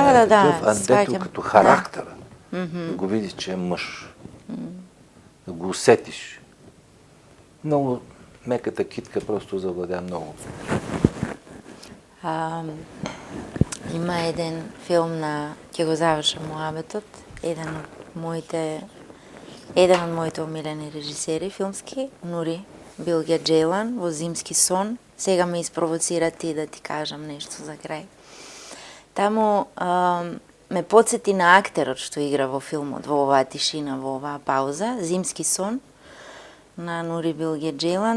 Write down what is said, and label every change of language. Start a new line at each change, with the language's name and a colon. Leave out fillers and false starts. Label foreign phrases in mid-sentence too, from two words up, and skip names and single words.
Bulgarian: да, дето като характера. Да го видиш, че е мъж. Да го усетиш. Много меката китка просто завладя много.
Macedonian: Има един филм на ќе го заврша муабетот, еден од моите омилени режисери филмски, Нури Билге Джейлан, во Зимски сон. Сега ме испровоцира ти да ти кажам нешто за крај. Таму ме подсети на актерот што игра во филмот, во оваа тишина, во оваа пауза, Зимски сон, на Нури Билге Джейлан.